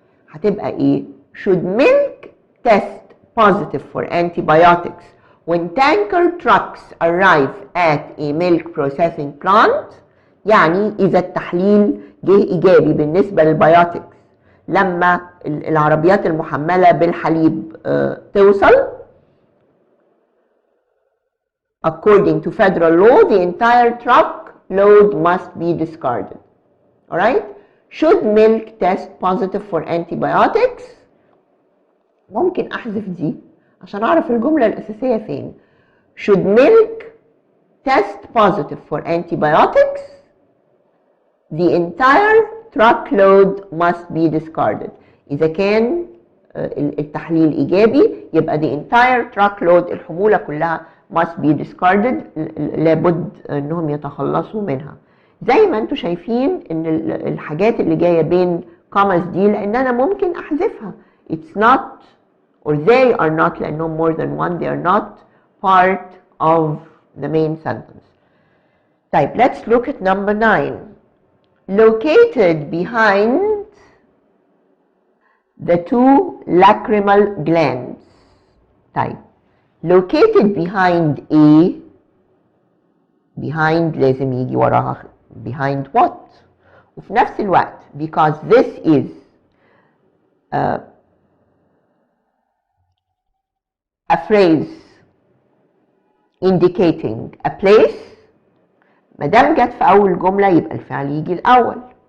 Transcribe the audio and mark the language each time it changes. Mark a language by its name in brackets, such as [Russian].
[Arabic] هتبقى ايه؟ [English] should milk test positive for antibiotics when tanker trucks arrive at a milk processing plant. [Arabic] يعني اذا التحليل جه ايجابي بالنسبه للبيوتكس لما العربيات المحمله بالحليب توصل. [English] According to federal law, the entire truckload must be discarded. Alright? Should milk test positive for antibiotics؟ [Arabic] ممكن أحذف دي عشان أعرف الجملة الأساسية فين. [English] Should milk test positive for antibiotics? The entire truckload must be discarded. [Arabic] إذا كان التحليل إيجابي يبقى [English] the entire truckload [Arabic] الحمولة كلها [English] must be discarded، [Arabic] لابد أنهم يتخلصوا منها. زي ما انتوا شايفين ان الحاجات اللي جايه بين كوماز دي لان انا ممكن احذفها. [English] It's not or they are not [Arabic] لانهم [English] more than one، they are not part of the main sentence. [Arabic] طيب [English] let's look at number 9. Located behind the 2 lacrimal glands. [Arabic] طيب located behind A، behind لازم يجي وراها behind what؟ وفي نفس الوقت [English] because this is a phrase indicating a place، [Arabic] ما دام جت في اول جمله يبقى الفعل يجي الاول.